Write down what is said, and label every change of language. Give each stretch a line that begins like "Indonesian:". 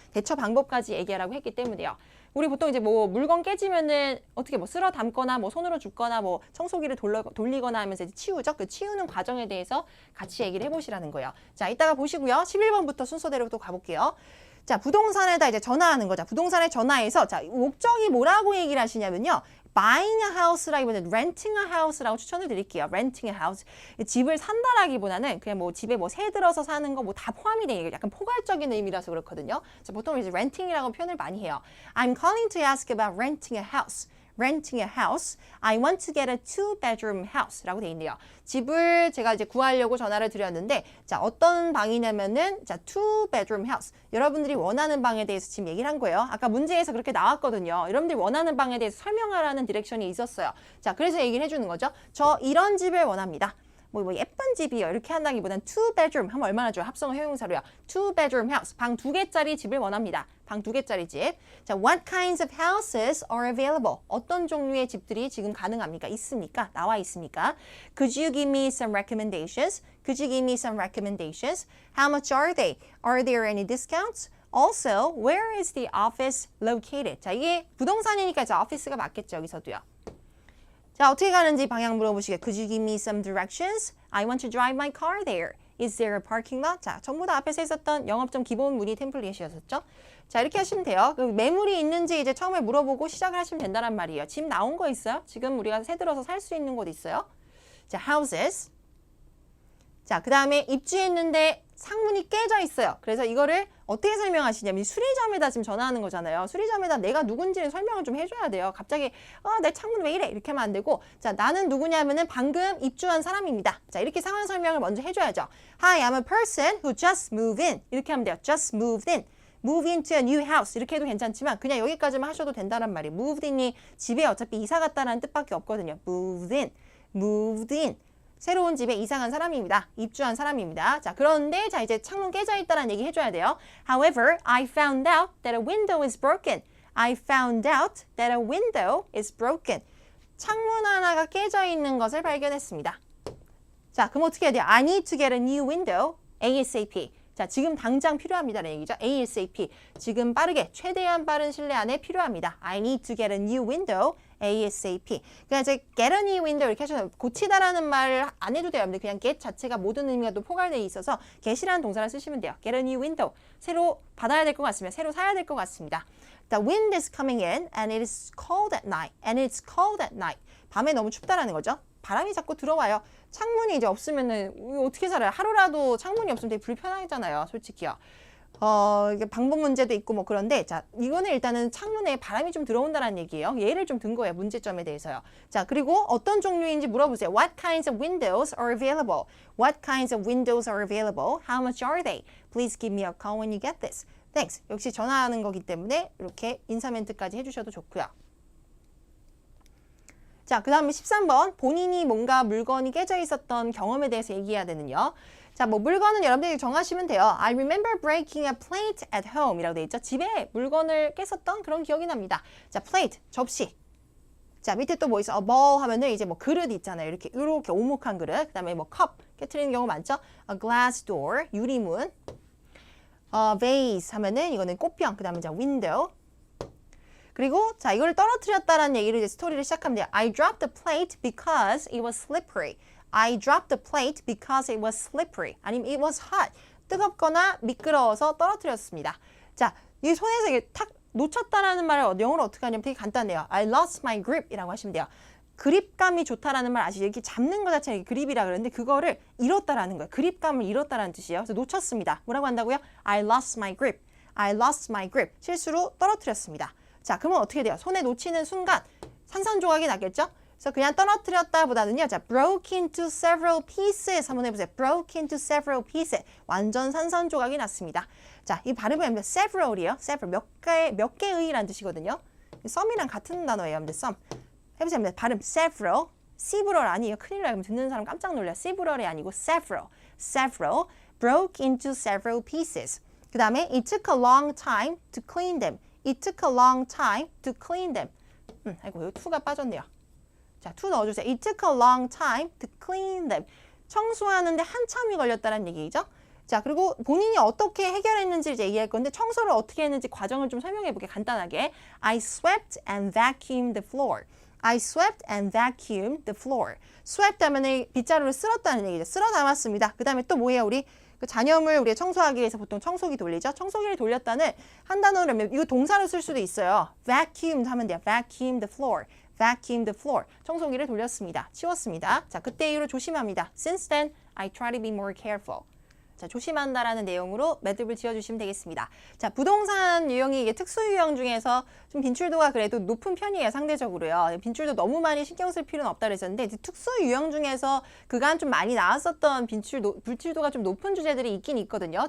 Korean: 대처 방법까지 얘기하라고 했기 때문에요. 우리 보통 이제 뭐 물건 깨지면은 어떻게 뭐 쓸어 담거나 뭐 손으로 줍거나 뭐 청소기를 돌리거나 하면서 이제 치우죠. 그 치우는 과정에 대해서 같이 얘기를 해보시라는 거예요. 자, 이따가 보시고요. 11번부터 순서대로 또 가볼게요. 자, 부동산에다 이제 전화하는 거죠. 부동산에 전화해서 자, 목적이 뭐라고 얘기를 하시냐면요.
English: buying a house
Korean: 라기보다는
English: renting a house
Korean: 라고 추천을 드릴게요.
English: renting a house.
Korean: 집을 산다라기보다는 그냥 뭐 집에 뭐 새 들어서 사는 거 뭐 다 포함이 돼. 약간 포괄적인 의미라서 그렇거든요. 자, 보통 이제 renting이라고 표현을 많이 해요.
English: I'm calling to ask about renting a house. renting a house. I want to get a two-bedroom house
Korean: 라고 돼 있네요. 집을 제가 이제 구하려고 전화를 드렸는데 자, 어떤 방이냐면은 자,
English: two-bedroom house.
Korean: 여러분들이 원하는 방에 대해서 지금 얘기를 한 거예요. 아까 문제에서 그렇게 나왔거든요. 여러분들이 원하는 방에 대해서 설명하라는 디렉션이 있었어요. 자, 그래서 얘기를 해주는 거죠. 저 이런 집을 원합니다. 뭐 예쁜 집이요. 이렇게 한다기보다는 two bedroom 하면 얼마나 좋아요. 합성어 형용사로요.
English: two bedroom house.
Korean: 방 2개짜리 집을 원합니다. 방 2개짜리 집.
English: 자, what kinds of houses are available?
Korean: 어떤 종류의 집들이 지금 가능합니까? 있습니까? 나와 있습니까?
English: Could you give me some recommendations? Could you give me some recommendations? How much are they? Are there any discounts? Also, where is the office located?
Korean: 자, 이게 부동산이니까 이제 오피스가 맞겠죠. 여기서도요. 자, 어떻게 가는지 방향 물어보시게.
English: Could you give me some directions? I want to drive my car there. Is there a parking lot?
Korean: 자, 전부 다 앞에서 있었던 영업점 기본 문의 템플릿이었었죠. 자, 이렇게 하시면 돼요. 매물이 있는지 이제 처음에 물어보고 시작을 하시면 된다는 말이에요. 집 나온 거 있어요? 지금 우리가 새 들어서 살 수 있는 곳 있어요? 자, houses. 자, 그 다음에 입주했는데 창문이 깨져 있어요. 그래서 이거를 어떻게 설명하시냐면 수리점에다 지금 전화하는 거잖아요. 수리점에다 내가 누군지를 설명을 좀 해줘야 돼요. 갑자기 내 창문 왜 이래? 이렇게 하면 안 되고 자, 나는 누구냐면은 방금 입주한 사람입니다. 자, 이렇게 상황 설명을 먼저 해줘야죠.
English: Hi, I'm a person who just moved in.
Korean: 이렇게 하면 돼요.
English: Just moved in. Move into a new house.
Korean: 이렇게 해도 괜찮지만 그냥 여기까지만 하셔도 된다는 말이에요. Moved in이 집에 어차피 이사 갔다라는 뜻밖에 없거든요.
English: Moved in. Moved in.
Korean: 새로운 집에 이사 간 사람입니다. 입주한 사람입니다. 자, 그런데 자 이제 창문 깨져 있다는 얘기 해줘야 돼요.
English: However, I found out that a window is broken. I found out that a window is broken.
Korean: 창문 하나가 깨져 있는 것을 발견했습니다. 자, 그럼 어떻게 해야 돼요?
English: I need to get a new window ASAP.
Korean: 자, 지금 당장 필요합니다라는 얘기죠.
English: ASAP.
Korean: 지금 빠르게, 최대한 빠른 시일 안에 필요합니다.
English: I need to get a new window ASAP.
Korean: 그냥 이제
English: get a new window
Korean: 이렇게 하셔도 고치다라는 말을 안 해도 돼요. 그냥 get 자체가 모든 의미가 또 포괄되어 있어서 get이라는 동사를 쓰시면 돼요.
English: get a new window.
Korean: 새로 받아야 될 것 같습니다. 새로 사야 될 것 같습니다.
English: The wind is coming in and it is cold at night. And it's cold at night.
Korean: 밤에 너무 춥다라는 거죠. 바람이 자꾸 들어와요. 창문이 이제 없으면은 어떻게 살아요? 하루라도 창문이 없으면 되게 불편하잖아요. 솔직히요. 이게 방법 문제도 있고 뭐 그런데 자, 이거는 일단은 창문에 바람이 좀 들어온다는 얘기예요. 예를 좀 든 거예요. 문제점에 대해서요. 자, 그리고 어떤 종류인지 물어보세요.
English: What kinds of windows are available? What kinds of windows are available? How much are they? Please give me a call when you get this. Thanks.
Korean: 역시 전화하는 거기 때문에 이렇게 인사 멘트까지 해주셔도 좋고요. 자, 그 다음에 13번. 본인이 뭔가 물건이 깨져 있었던 경험에 대해서 얘기해야 되는요. 자, 뭐 물건은 여러분들이 정하시면 돼요.
English: I remember breaking a plate at home
Korean: 이라고 돼 있죠. 집에 물건을 깼었던 그런 기억이 납니다. 자, plate, 접시. 자, 밑에 또 뭐 있어? bowl 하면은 이제 뭐 그릇 있잖아요. 이렇게 오목한 그릇. 그 다음에 뭐 컵 깨트리는 경우 많죠.
English: A glass door, 유리문.
Korean: vase 하면은 이거는 꽃병. 그 다음에 이제 window. 그리고 자, 이걸 떨어뜨렸다라는 얘기를 이제 스토리를 시작하면 돼요.
English: I dropped the plate because it was slippery. I dropped the plate because it was slippery.
Korean: 아니면
English: it was hot.
Korean: 뜨겁거나 미끄러워서 떨어뜨렸습니다. 자, 이 손에서 이게 탁 놓쳤다라는 말을 영어로 어떻게 하냐면 되게 간단해요.
English: I lost my grip
Korean: 이라고 하시면 돼요. 그립감이 좋다라는 말 아시죠? 이렇게 잡는 거 자체가 그립이라 그러는데 그거를 잃었다라는 거예요. 그립감을 잃었다라는 뜻이에요. 그래서 놓쳤습니다. 뭐라고 한다고요?
English: I lost my grip. I lost my grip.
Korean: 실수로 떨어뜨렸습니다. 자, 그러면 어떻게 돼요? 손에 놓치는 순간 산산조각이 나겠죠? 그래서 그냥 떨어뜨렸다 보다는요.
English: 자, broke into several pieces
Korean: 한번 해보세요.
English: broke into several pieces.
Korean: 완전 산산조각이 났습니다. 자, 이 발음은 several이에요. several, 몇 개의라는 뜻이거든요. some이랑 같은 단어예요. 여러분들 some. 해보세요. 발음 several. several 아니에요. 큰일 나요. 듣는 사람 깜짝 놀라요. several이 아니고 several.
English: several. broke into several pieces.
Korean: 그 다음에
English: it took a long time to clean them. It took a long time to clean them.
Korean: 아이고, 여기 to가 빠졌네요. 자, to 넣어주세요.
English: It took a long time to clean them.
Korean: 청소하는데 한참이 걸렸다는 얘기죠. 자, 그리고 본인이 어떻게 해결했는지 이제 얘기할 건데 청소를 어떻게 했는지 과정을 좀 설명해 볼게요. 간단하게.
English: I swept and vacuumed the floor. I swept and vacuumed the floor.
Korean: swept 하면 빗자루를 쓸었다는 얘기죠. 쓸어 담았습니다. 그 다음에 또 뭐예요? 우리 그 잔여물 우리가 청소하기 위해서 보통 청소기 돌리죠. 청소기를 돌렸다는 한 단어로 하면 이거 동사로 쓸 수도 있어요. vacuumed 하면 돼요.
English: vacuum the floor. vacuum the floor.
Korean: 청소기를 돌렸습니다. 치웠습니다. 자, 그때 이후로 조심합니다.
English: Since then, I try to be more careful.
Korean: 자, 조심한다라는 내용으로 매듭을 지어주시면 되겠습니다. 자, 부동산 유형이 이게 특수 유형 중에서 좀 빈출도가 그래도 높은 편이에요, 상대적으로요. 빈출도 너무 많이 신경 쓸 필요는 없다 그랬었는데 특수 유형 중에서 그간 좀 많이 나왔었던 빈출도가 좀 높은 주제들이 있긴 있거든요.